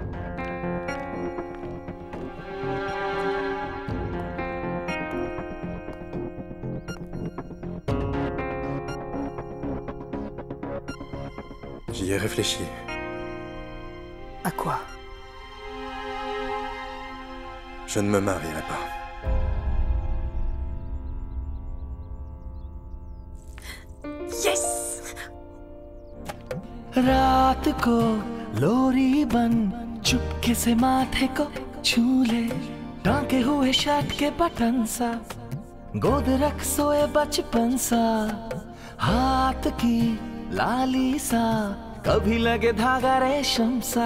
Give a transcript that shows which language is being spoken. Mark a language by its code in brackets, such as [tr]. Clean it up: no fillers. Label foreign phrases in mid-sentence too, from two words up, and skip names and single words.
[fr] J'y ai réfléchi. À quoi? Je ne me marierai pas. Yes! [hi] रात को लोरी बन चुपके से माथे को छू ले, टांके हुए शर्ट के बटन सा, गोद रख सोए बचपन सा, हाथ की लाली सा, कभी लगे धागा रेशम सा।